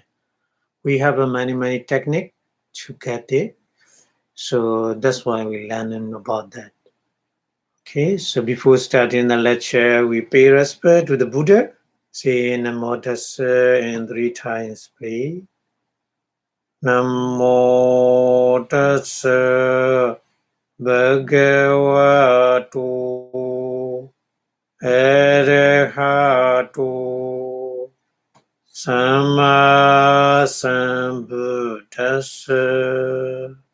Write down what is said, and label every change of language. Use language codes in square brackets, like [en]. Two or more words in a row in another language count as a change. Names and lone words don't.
[en] We have many techniques to get it. So that's why we're learning about that. Okay, so before starting the lecture, we pay respect to the Buddha. Say [pi] Namo Tassa [en] and 3 times, please. [pi] Namo Tassa Bhagavato Arahato Sama Sambuddhassa.